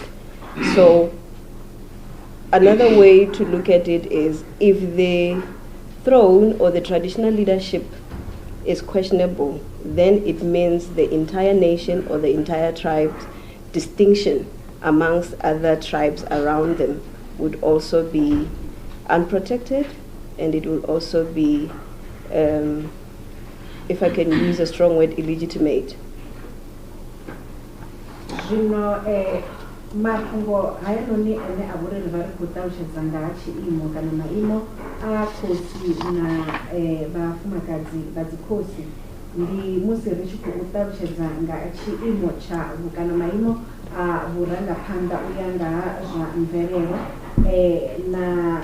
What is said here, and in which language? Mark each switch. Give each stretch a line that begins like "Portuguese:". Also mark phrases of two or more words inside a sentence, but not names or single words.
English: So another way to look at it is if the throne or the traditional leadership is questionable, then it means the entire nation or the entire tribe's distinction amongst other tribes around them would also be unprotected, and it will also be, if I can use a strong word, illegitimate.
Venda: Mafhungo haya noni ene a vhori ri vha ri khou ṱalutshedza nga ha tshiimo kana maimo a khosi na vhafumakadzi vha dzikhosi, ndi musi ri tshi khou ṱalutshedza nga tshiimo tsha kana maimo a vhurangaphanḓa u ya nga ha zwa mvelelo na